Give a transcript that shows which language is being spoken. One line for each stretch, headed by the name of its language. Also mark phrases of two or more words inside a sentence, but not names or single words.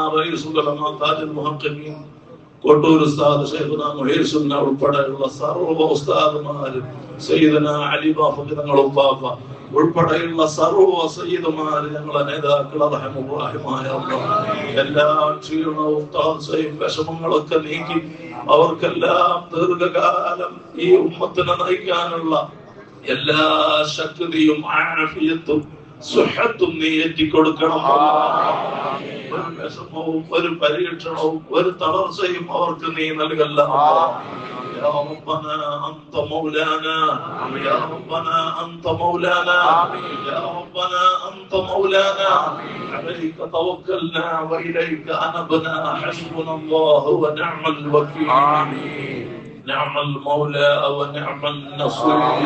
Malayalam: റഈസുൽ ഉലമാ താജുൽ മുഹഖഖീൻ കോട്ടൂർ ഉസ്താദ് ശൈഖുനാ മുഹീർ സുന്ന ഉൾപ്പെടെയുള്ള സർവ്വ ഉസ്താദുമാരും സയ്യിദനാ അലി ബാഫഖി തങ്ങൾ ഉപ്പാപ്പ ഉൾപ്പെടെയുള്ള സർവ്വ സയ്യിദുമാര് ഞങ്ങളെ നേതാക്കൾ റഹ്മത്തുള്ളാഹിമായ എല്ലാ ക്ഷീണവും താഴ്ചയും വിഷമങ്ങളൊക്കെ നീക്കി അവർക്കെല്ലാം ദീർഘകാലം ഈ ഉമ്മത്തിനെ നയിക്കാനുള്ള എല്ലാ ശക്തിയും ആഫിയത്തും സുഹത്തും നീ ഏറ്റിക്കൊടുക്കണം. ഒരു വിഷമവും ഒരു പരീക്ഷണവും ഒരു തളർച്ചയും അവർക്ക് നീ നൽകല്ല.
Arabic: يا ربنا أنت مولانا يا ربنا أنت مولانا يا ربنا أنت مولانا عليك توكلنا وإليك أنبنا حسبنا الله ونعم الوكيل نعم المولى ونعم النصير.